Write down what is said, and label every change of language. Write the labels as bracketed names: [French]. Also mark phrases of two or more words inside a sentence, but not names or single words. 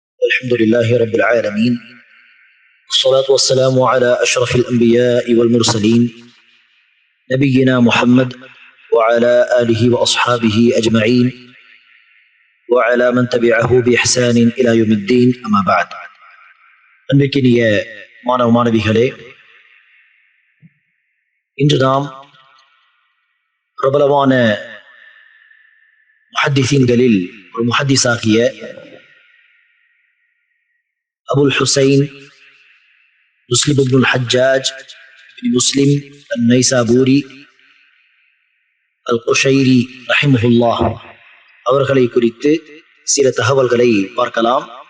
[Arabic] الحمد لله رب العالمين والصلاة والسلام على أشرف الأنبياء والمرسلين نبينا محمد وعلى آله وأصحابه أجمعين وعلى من تبعه بإحسان إلى يوم الدين أما بعد [Tamil] அன்பிற்கினிய மாணவ மாணவிகளே, இன்று நாம் பிரபலமான முஹத்திஸீன்களில் ஒரு முஹத்திஸாகிய அபுல் ஹுசைன் முஸ்லிம் இப்னுல் ஹஜ்ஜாஜ் இப்னு முஸ்லிம் அன்-நைசாபூரி அல்-குஷைரி ரஹிமஹுல்லாஹ் அவர்களை குறித்து சில தகவல்களை பார்க்கலாம்.